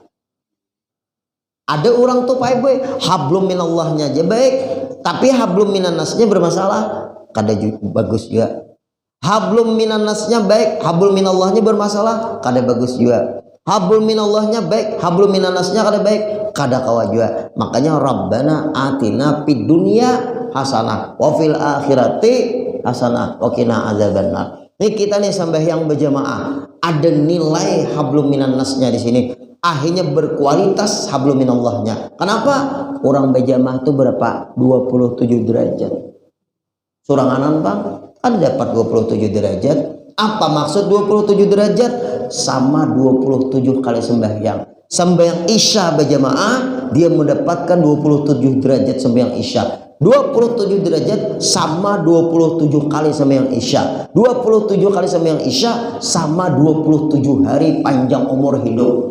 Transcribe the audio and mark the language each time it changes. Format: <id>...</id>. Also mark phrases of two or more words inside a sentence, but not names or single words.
<id>Ada orang tuh Pak Ibu hablum minallahnya aja baik, tapi hablum minan nasnya bermasalah.</id> <bjn>Kada bagus juga. Hablum minannasnya baik, hablum minallahnya bermasalah, kada bagus juga. Hablum minallahnya baik, hablum minannasnya kada baik, kada kawa juga.</bjn> <ar>Makanya ربنا آتنا في الدنيا حسنة وفي الآخرة حسنة وقنا عذاب النار.</ar> <id>Ini kita nih sembahyang berjamaah, ada nilai hablum minannasnya di sini. Akhirnya berkualitas hablum minallahnya. Kenapa? Orang berjamaah itu berapa? 27 derajat.</id> <bjn>Suranganan Bang, ada dapat 27 derajat.</bjn> <id>Apa maksud 27 derajat? Sama 27 kali sembahyang. Sembahyang Isya berjamaah, dia mendapatkan 27 derajat sembahyang Isya. 27 derajat sama 27 kali sembahyang Isya. 27 kali sembahyang Isya sama 27 hari panjang umur hidup.</id>